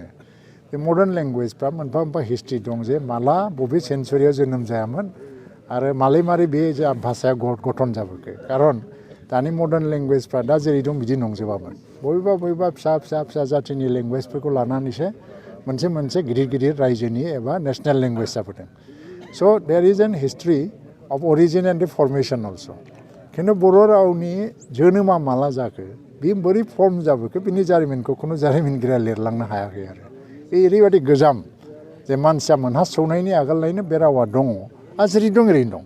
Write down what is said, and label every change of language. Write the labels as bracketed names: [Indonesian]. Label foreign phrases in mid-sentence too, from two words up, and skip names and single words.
[Bodo] बे [English] modern language [Bodo] मोनफा मोनफा हिस्ट्रि दं जे माला बबे सेन्सुरियाव जोनोम जायामोन आरो मारै बे भाषाया गठन जाबोखो। खारन दानि [English] modern language [Bodo] दा जेरै दं बिदि नंजोबामोन। बबेबा फिसा जाथिनि लेंगुवेजफोरखौ लानानैसो मोनसे गिदिर रायजोनि एबा [English] national language [Bodo] जाबोदों। [English] So there is an history of origin and formation also'. [Bodo] खिन्थु बर' रावनि जोनोमा माला जाखो, बे बोरै फर्म जाबोखो, बिनि जारिमिनखौ खुनु जारिमिनगिरिया लिरलांनो हायाखै आरो। बे ओरैबायदि गोजाम जे मानसिया मोनहासौनायनि आगोलनिफ्रायनो बे रावा दङ आरो जेरै दं ओरैनो दं।